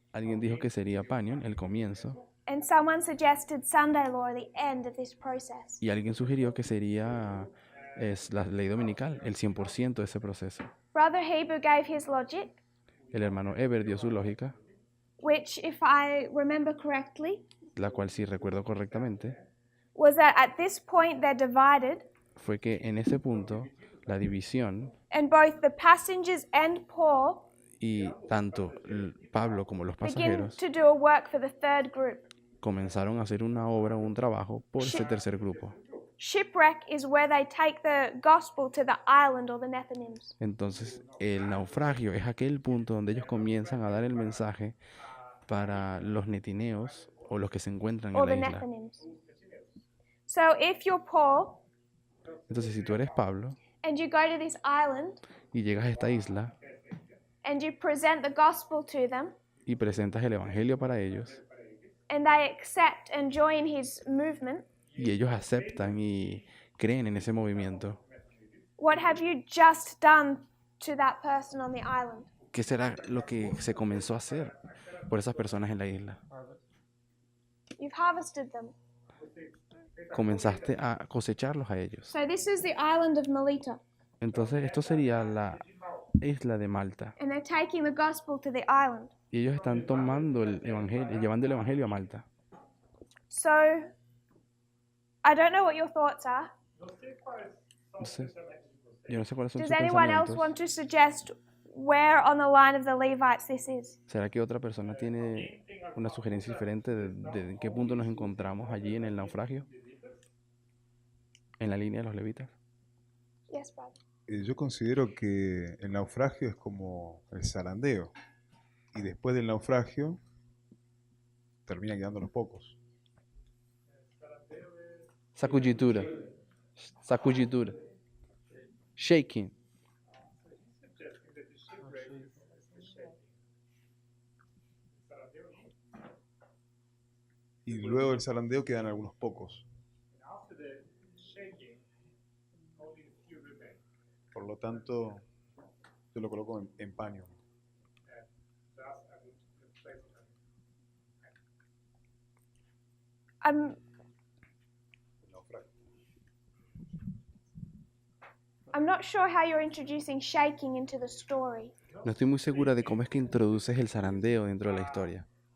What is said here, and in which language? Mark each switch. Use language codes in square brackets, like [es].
[es] Alguien dijo que sería Panion, el comienzo, [en] and someone suggested Sunday Law, the end of this process. [es] y alguien sugirió que sería la ley dominical, el 100% de ese proceso. [en] Brother Hebrew gave his logic, [es] El hermano Eber dio su lógica, [en] which, if I remember correctly, [es] la cual si recuerdo correctamente, [en] was that at this point they're divided, [es] fue que en ese punto la división [en] and both the passengers and Paul [es] y tanto Pablo como los [en] begin [es] pasajeros [en] to do a work for the third group. [es] comenzaron a hacer una obra o un trabajo por ese tercer grupo. [en] Shipwreck is where they take the gospel to the island or the Nethinims. [es] Entonces, el naufragio es aquel punto donde ellos comienzan a dar el mensaje para los netineos o los que se encuentran [en] Or Nethinims. So if you're Paul [es] Entonces, si tú eres Pablo [en] and you go to this island [es] y llegas a esta isla [en] and you present the gospel to them [es] y presentas el evangelio para ellos [en] and they accept and join his movement, [es] y ellos aceptan y creen en ese movimiento, [en] what have you just done to that person on the island? [es] ¿qué será lo que se comenzó a hacer por esas personas en la isla? [en] You've harvested them. [es] Comenzaste a cosecharlos a ellos. [en] So this is the island of Melita, [es] Entonces, esto sería la isla de Malta. [en] and they're taking the gospel to the island. [es] Y ellos están tomando el evangelio, llevando el evangelio a Malta. [en] So I don't know what your thoughts are. [es] Entonces, yo no sé cuáles son [en] Does [es] sus [en] anyone else [es] pensamientos. [en] want to suggest where on the line of the Levites this is? [es] ¿Será que otra persona tiene una sugerencia diferente de en qué punto nos encontramos allí en el naufragio? En la línea de los levitas. [en] Yes, brother. [es] Yo considero que el naufragio es como el zarandeo. Y después del naufragio terminan quedando los pocos. Sacuditura. Sacuditura. Shaking. Y luego del zarandeo quedan algunos pocos. Por lo tanto, yo lo coloco en paño. [en] I'm not sure how you're introducing shaking into the story. [es] No estoy muy segura de cómo es que introduces el zarandeo dentro de la historia.